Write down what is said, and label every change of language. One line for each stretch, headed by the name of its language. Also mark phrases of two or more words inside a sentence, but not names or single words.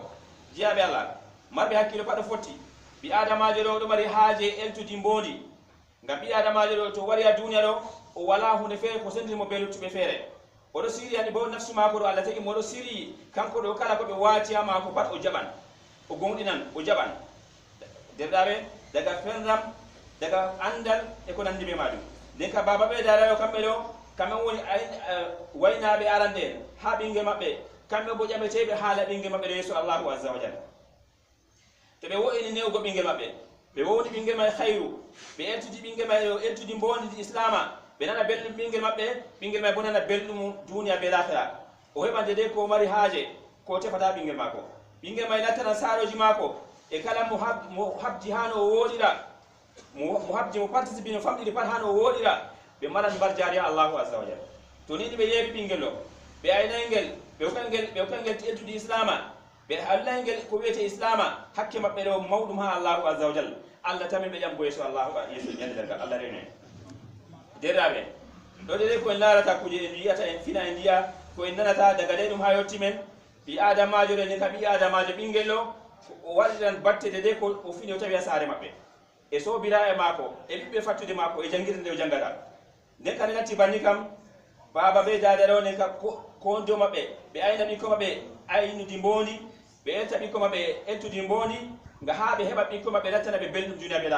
Fula: jiyaɓe Allah marɓe hakkilo paɗo fotti ɓi adamajo ɗo ɗo mari haaje eltudi mbondi ngam ɓi adamajo ɗo to wari ha duniya ɗo o wala hunde feere ko sendirimo be luttuɓe feere oɗo siri andi bo nafsu mako ɗo Allah tagi mo ɗo siri kanko ɗo kala koɓe wati ha mako pat o jaɓan o gonɗinan o jaɓan derɗaɓe daga fenram daga andal e ko nandi ɓe majum nden ka baba ɓe darayo kamɓe ɗo kamɓe woni waynaɓe arande en ha ɓingue maɓɓe kamɓe bo ƴaɓeteɓe haala ɓingue maɓɓe ɗo yeeso Allahu
Arabic: عز وجل.
Fula: To ɓe wo'ini newgo ɓingue maɓɓe ɓe wowni ɓingue may hayru ɓe eltudi ɓingue may ɗo eltudi mbondidi islama ɓe nana belɗum ɓingue maɓɓe ɓingue may bo nana belɗum duniya be lahira o heɓande de ko mari haaje ko tefata ɓingue mako ɓingue may lattana saroji mako e kala mo habdi hano o woɗira mo habdi mo participe no famɗiɗi pat hano o woɗira ɓe maran mbar jaari Allahu
Arabic: عز وجل.
Fula: To ni ɓe yeeɓi ɓinguel o ɓe aynayngel ɓe hokangel eltude islama ɓe hallaygel ko wiyete islama hakke maɓɓe ɗo mawɗum ha Allahu
Arabic: عز وجل
Fula: Allah tamin be jam boyeso Allah yeso nyande daga Allah rene derabe do de ko en larata kuje en yiyata en fina en diya ko en nanata daga de dum ha yottimen bi adamajo de ka bi adamajo bingelo o wadiran batte de ko o fini o tawi sare mabbe e so bira e mako e bibbe fattude mako e jangirde o jangada ne kan nati banni kam baba be dadaro ne ka ko ndo mabbe be ayna bi ko mabbe aynu di mboni be enta bi ko mabbe entu di mboni nga haabe heba bi ko mabbe latana be beldum duniya be